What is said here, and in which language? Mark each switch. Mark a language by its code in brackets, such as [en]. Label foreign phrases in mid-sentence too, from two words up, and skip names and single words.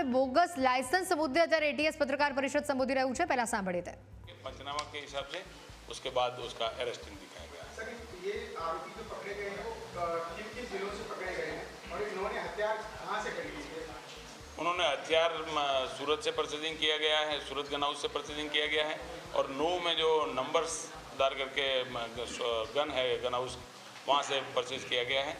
[en] bogus license [gu] મુદ્દે અત્યારે એટીએસ પત્રકાર પરિષદ સંબોધી रह्યું છે। પહેલા સાંભળીએ તે। [hi] पंचनामा के हिसाब से उसके बाद उसका अरेस्टिंग दिखाया गया। सर, ये आरोपी जो पकड़े गए हैं वो किन किन जिलों से पकड़े गए हैं और इन्होंने हथियार कहाँ से खरीदी है? उन्होंने हथियार सूरत से परचेजिंग किया गया है, सूरत गन हाउस से परचेजिंग किया गया है, और नू में जो नंबर्स दार करके गन है गन हाउस वहाँ से परचेज किया गया है।